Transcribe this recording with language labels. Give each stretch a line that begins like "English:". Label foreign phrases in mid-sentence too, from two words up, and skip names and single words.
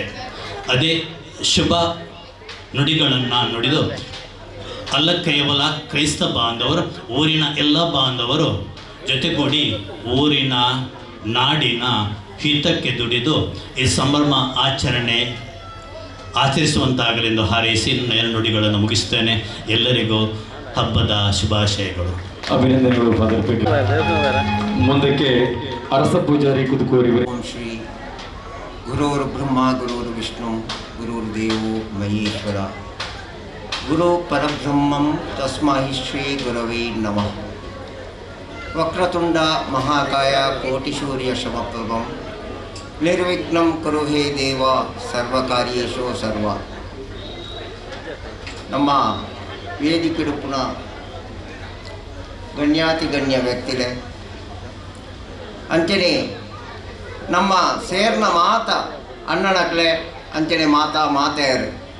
Kannada: ಅದೇ ಶುಭ ನುಡಿಗಳನ್ನು ನುಡಿದು ಅಲ್ಲ ಕೇವಲ ಕ್ರೈಸ್ತ ಬಾಂಧವರು, ಊರಿನ ಎಲ್ಲ ಬಾಂಧವರು ಜೊತೆಗೂಡಿ ಊರಿನ ನಾಡಿನ ಹಿತಕ್ಕೆ ದುಡಿದು ಈ ಸಂಭ್ರಮ ಆಚರಿಸುವಂತಾಗಲೆಂದು ಹಾರೈಸಿ ನನ್ನ 2 ನುಡಿಗಳನ್ನು ಮುಗಿಸ್ತೇನೆ. ಎಲ್ಲರಿಗೂ ಹಬ್ಬದ ಶುಭಾಶಯಗಳು. ಅಭಿನಂದನೆಗಳು ಫಾದರ್ ಪೀಟರ್. ಮುಂದಕ್ಕೆ ಅರಸ ಪೂಜಾರಿ ಕುದುಕೋರಿ.
Sanskrit: ಓಂ ಶ್ರೀ ಗುರುರ್ ಬ್ರಹ್ಮ ಗುರುರ್ ವಿಷ್ಣು ಗುರುರ್ ದೇವೋ ಮಹೇಶ್ವರ. ಗುರು ಪರಬ್ರಹ್ಮಂ ತಸ್ಮೈ ಶ್ರೀ ಗುರವೇ ನಮಃ. ವಕ್ರತುಂಡ ಮಹಾಕಾಯ ಕೋಟಿಸೂರ್ಯ ಸಮಪ್ರಭಂ ನಿರ್ವಿಘ್ನಂ ಕುರು ಹೇ ದೇವ ಸರ್ವಕಾರ್ಯೇಷು ಸರ್ವ.
Tulu: ನಮ್ಮ ವೇದಿಕೆಡುಪುನ ಗಣ್ಯಾತಿಗಣ್ಯ ವ್ಯಕ್ತಿಲೆ ಅಂಚನೆ ನಮ್ಮ ಸೇರ್ನ ಮಾತ ಅಣ್ಣನಕ್ಲೆ ಅಂಚನೆ ಮಾತೆಯರು